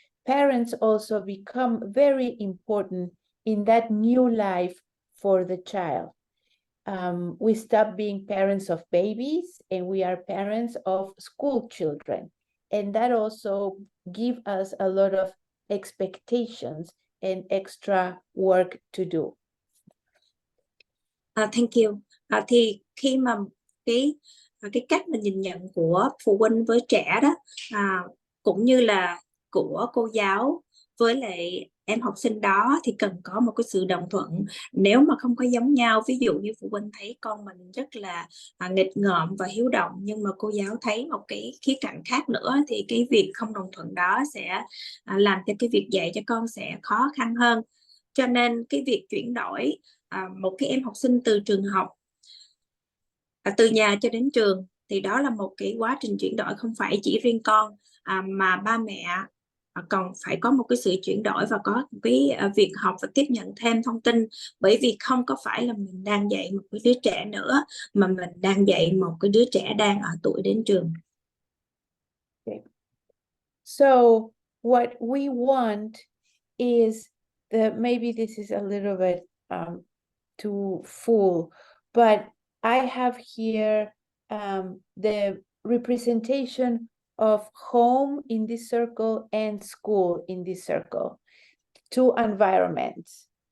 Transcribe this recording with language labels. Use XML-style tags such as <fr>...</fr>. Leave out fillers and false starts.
<en>Parents also become very important in that new life for the child. We stop being parents of babies and we are parents of school children. And that also gives us a lot of expectations and extra work to do. Thank you.</en> <vi>Thì khi mà cái cách mà nhìn nhận của phụ huynh với trẻ đó, cũng như là của cô giáo với lại em học sinh đó, thì cần có một cái sự đồng thuận. Nếu mà không có giống nhau, ví dụ như phụ huynh thấy con mình rất là nghịch ngợm và hiếu động, nhưng mà cô giáo thấy một cái khía cạnh khác nữa, thì cái việc không đồng thuận đó sẽ làm cho cái việc dạy cho con sẽ khó khăn hơn. Cho nên cái việc chuyển đổi một cái em học sinh từ trường học, từ nhà cho đến trường, thì đó là một cái quá trình chuyển đổi không phải chỉ riêng con, mà ba mẹ còn phải có một cái sự chuyển đổi và có cái việc học và tiếp nhận thêm thông tin, bởi vì không có phải là mình đang dạy một cái đứa trẻ nữa, mà mình đang dạy một cái đứa trẻ đang ở tuổi đến trường.</vi> <en>Okay. So what we want is maybe this is a little bit too full, but I have here the representation of home in this circle and school in this circle, two environments.</en>